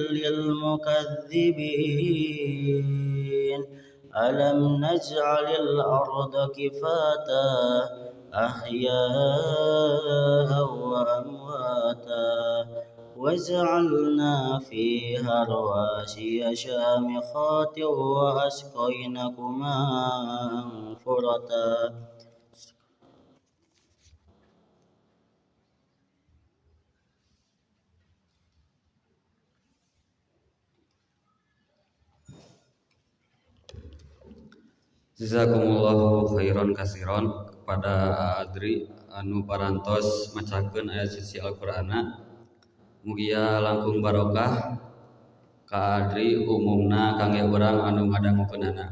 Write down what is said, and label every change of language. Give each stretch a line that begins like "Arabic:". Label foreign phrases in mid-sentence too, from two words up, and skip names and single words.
Arabic: للمكذبين ألم نجعل الأرض كفاتا أحياء وأمواتا وجعلنا فيها رواسي شامخات وأسقيناكم ماء فراتا جزاكم الله خيرا كثيرا
Sundanese: kepada Adri anu parantos macakeun ayat suci Al-Qur'ana. Mugia langkung barokah ka Adri umumna kangge urang anu ngadangukeunana.